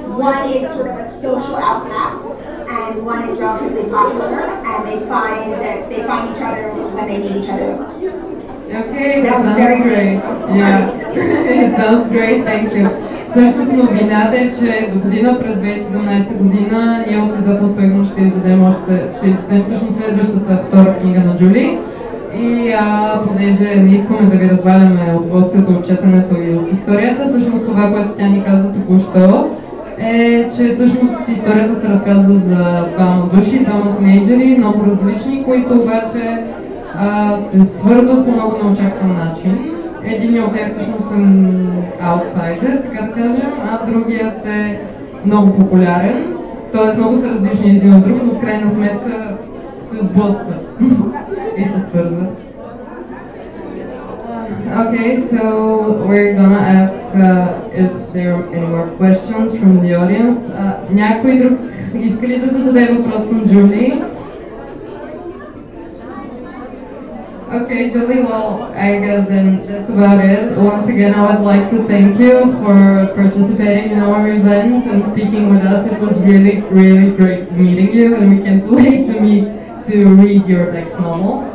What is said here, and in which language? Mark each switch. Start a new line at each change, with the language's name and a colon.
English: One is sort of a social outcast, and one is relatively popular, and they find each other when they need each other the most. Okay, that sounds great. Yeah, it sounds great, thank you.
Bulgarian: Всъщност новината е, че до година през 2017 година ние от издателство Игно ще издадем всъщност следващата втора книга на Джули. И понеже не искаме да ви разваляме удоволствието от четенето и от историята, всъщност това, което тя ни каза току-що, е, че всъщност историята се разказва за 2 души, 2 тинейджери, много различни, които обаче се свързват по много неочакван начин. Един от тях всъщност е аутсайдер, така да кажем, а другият е много популярен. Тоест много са различни един от друг, но в крайна сметка се сблъскват и се свързват.
English: Okay, so we're gonna ask if there are any more questions from the audience.
Bulgarian: Някой друг иска ли да зададе въпрос към Джули?
English: Okay, Julie, well, I guess then that's about it. Once again, I would like to thank you for participating in our event and speaking with us. It was really, really great meeting you, and we can't wait to read your next novel.